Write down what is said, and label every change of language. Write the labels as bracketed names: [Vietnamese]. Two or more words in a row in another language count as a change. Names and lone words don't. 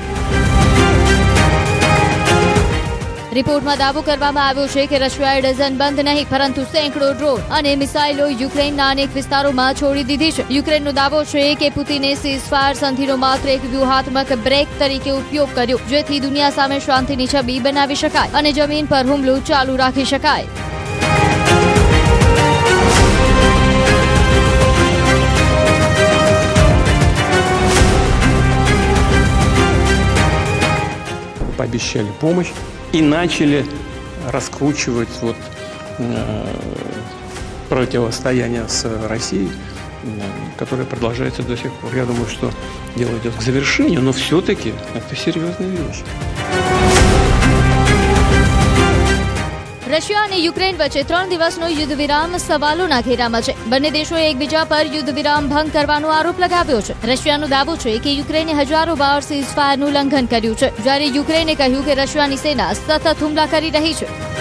[Gujarati] રિપોર્ટમાં દાવો કરવામાં આવ્યો છે કે રશિયાએ ડઝન બંધ નહીં, પરંતુ સેંકડો ડ્રોન અને મિસાઇલો યુક્રેનના અનેક વિસ્તારોમાં છોડી દીધી છે. યુક્રેનનો દાવો છે કે પુતિને [English] cease fire [Gujarati] સંધિનો માત્ર એક વ્યૂહાત્મક બ્રેક તરીકે ઉપયોગ કર્યો, જેથી દુનિયા સામે શાંતિની છબી બનાવી શકાય અને જમીન પર હુમલો ચાલુ રાખી શકાય. [Russian] Пообещали помощь и начали раскручивать противостояние с Россией, которое продолжается до сих пор. Я думаю, что дело идет к завершению, но все-таки это серьезная вещь. [Gujarati] રશિયા અને યુક્રેન વચ્ચે 3 દિવસનો યુદ્ધ વિરામ સવાલોના ઘેરામાં છે. બંને દેશોએ એકબીજા પર યુદ્ધ વિરામ ભંગ કરવાનો આરોપ લગાવ્યો છે. રશિયાનો દાવો છે કે યુક્રેને હજારો વાર [English] cease fireનું [Gujarati] ઉલ્લંઘન કર્યું છે, જ્યારે યુક્રેને કહ્યું કે રશિયાની સેના સતત હુમલા કરી રહી છે.